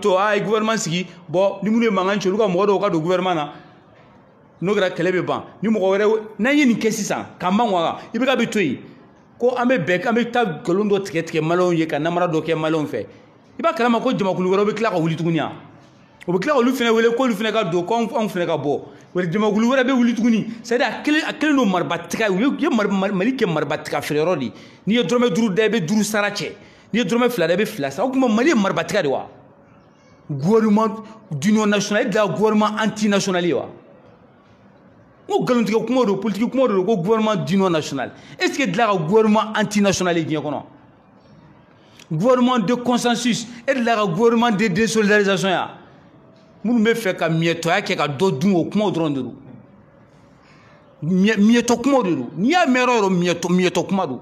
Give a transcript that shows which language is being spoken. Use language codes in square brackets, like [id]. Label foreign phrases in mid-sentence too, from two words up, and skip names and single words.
[bm] to a ye gouvernement sigi bon ni minnu ye mankan ci olu ka mɔgɔ dɔw ka don gouvernement na n'o kɛra kɛlɛ bɛ ban ni mɔgɔ wɛrɛ n'an ye nin kɛ sisan k'an ban wa i bɛ k'a bɛ to yen ko an bɛ taa nkalon dɔ tigɛ maliyɛnw ye ka namara dɔ kɛ maliyɛnw fɛ i b'a kalama ko jamakulu wɛrɛw bɛ tila ka wuli tuguni wa o bɛ tila ka olu fana wele k'olu fana ka don k'anw fana ka bɔ jamakulu wɛrɛ bɛ wuli tuguni [fr] c'est à dire [bm] a kelen don maribatigɛ u ye Mali kɛ maribatigɛ feereyɔrɔ de n'i ye dɔrɔmɛ 5 da i bɛ 5 sara cɛ n'i ye dɔrɔmɛ 2 da i bɛ 2 sara o tuma Mali ye maribatigɛ de wa [fr] gouvernement d'union nationale [bm] e dilan [fr] gouvernement antinational [bm] ye wa n ko nkalontigɛ kuma don politique kuma don ko [fr] gouvernement d'union nationale est ce que [bm] dilan ka [fr] gouvernement antinational [bm] ye diɲɛ kɔnɔ [fr] gouvernement de consensus [bm] e dilan ka [fr] gouvernement de désolidarisation [bm] ya minnu bɛ fɛ ka miɛtɔya kɛ ka dɔ dun o kumaw dɔrɔn de don miɛtɔ kumaw de don n'i y'a mɛn yɔrɔ o yɔrɔ miɛtɔ kuma don.